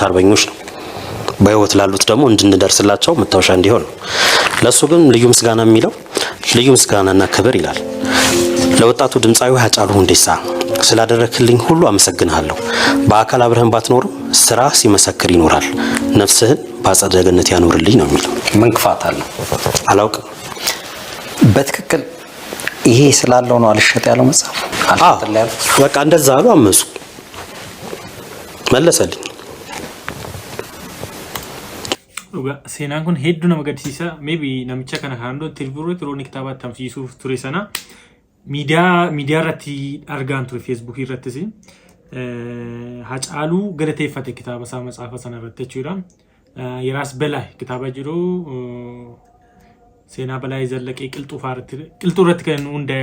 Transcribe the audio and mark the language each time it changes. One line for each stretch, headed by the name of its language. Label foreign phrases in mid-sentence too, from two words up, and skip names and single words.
Amharic: አርበኞች ነው በህይወት ላሉት ደግሞ እንድንደርስላቸው መታወሻ እንዲሆን ለሱ ግን ልዩ ምስጋና የሚለው ልዩ ምስጋናና ክብር ይላል ለወጣቱ ድምጻዊ ሃጫሉ ሁንዴሳ ስላደረክልኝ ሁሉ አመሰግናለሁ በአካል አብረህን ባትኖርም ስራ ሲመሰክር ይኖራል ነፍስህን በአጸደ ገነት ያኖርልኝ ነው የሚለው ምን ክፋት አለ አላውቅም በትክክል ይሄ ስላለው ነው አልሸጥ ያለው መጽሐፍ አልተላል በቃ እንደዛ አሉ አመሱ መለሰልኝ
Oromo: seenaan kun hedduu nama gaddisiisa maybe namicha kana kan doon tilbuuroo tirooni kitaaba tamsiisuuf ture sana miidiyaa irratti argaan ture Facebook irrattis Hacaaluu galateeffate kitaaba isaa matsaafa sana irratti jechuudha Yeraas Belaa kitaaba jiru seenaa Balaa Zallaqee qilxuu irratti kan hundaa'e